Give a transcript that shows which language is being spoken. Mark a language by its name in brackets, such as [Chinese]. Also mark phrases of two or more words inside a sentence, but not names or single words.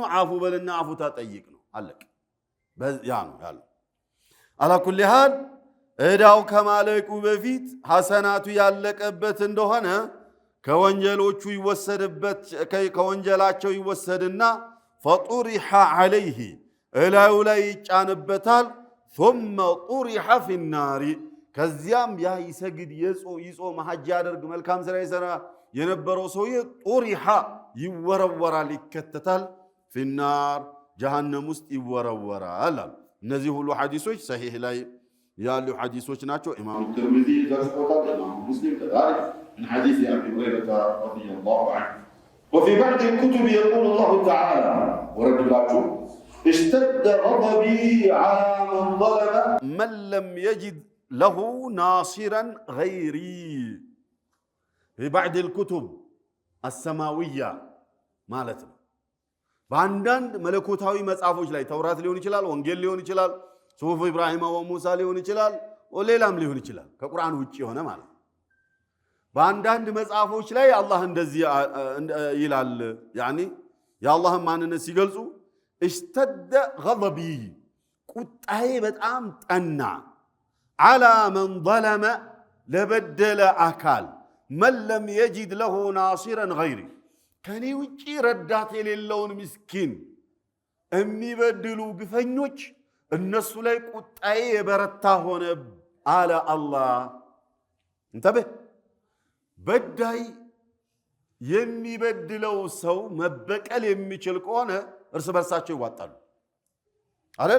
[Amharic] አፉ በልና አፉ ተጠይቅ ነው። አለቅ ያ ነው ያለው። [Arabic] على كل حال [Amharic] እዳው ከማለቁ በፊት ሐሰናቱ ያለቀበት እንደሆነ ከወንጀሎቹ ይወሰድበት ከወንጀላቸው ይወሰድና [Arabic] فطرحت عليه [Amharic] እላዩ ላይ ይጫንበታል። [Arabic] ثم طرح في [Amharic] النار ከዚያም ያ ይሰግድ ይጾም ሐጅ ያደርግ መልካም ስራ ይሰራ የነበረው ሰውዬ ጡሪሐ ይወረወራል ይከተታል [Arabic] في النار [Amharic] ጀሃነም ውስጥ ይወረወራል። እነዚህ ሁሉ ሐዲሶች ሰሒህ ላይ ያሉ ሐዲሶች ናቸው። ኢማሙ ትርሚዚ ዘግቦታል። ኢማሙ ሙስሊም ከዛሊክ [Arabic] من حديث أبي هريرة رضي الله عنه. وفي بعض الكتب يقول الله تعالى ورد الله اشتد غضبي على من ظلم من لم يجد له ناصرا غيري. في بعض الكتب السماوية مالتنا [Amharic] በአንዳንድ መለኮታዊ መጽሐፎች ላይ ተውራት ሊሆን ይችላል፣ ወንጌል ሊሆን ይችላል፣ ሱሁፍ ኢብራሂም ወሙሳ ሊሆን ይችላል፣ ሌላም ሊሆን ይችላል ከቁርአን ውጪ የሆነ ማለት ነው። በአንዳንድ መጽሐፎች ላይ አላህ እንደዚህ ይላል። ያኒ የአላህን ማንነት ሲገልጹ [Arabic] اشتد غضبي [Amharic] ቁጣዬ በጣም ጠና [Arabic] على من [Amharic] ظلم ለበደለ አካል [Arabic] من لم يجد له ناصرا غيري [Amharic] ከኔ ውጪ ረዳት የሌለውን ምስኪን የሚበድሉ ግፈኞች እነሱ ላይ ቁጣዬ የበረታ ሆነ አለ አላህ። እንተበህ በዳይ የሚበድለው ሰው መበቀል የሚችል ከሆነ እርስ በርሳቸው ይዋጣሉ አይደል?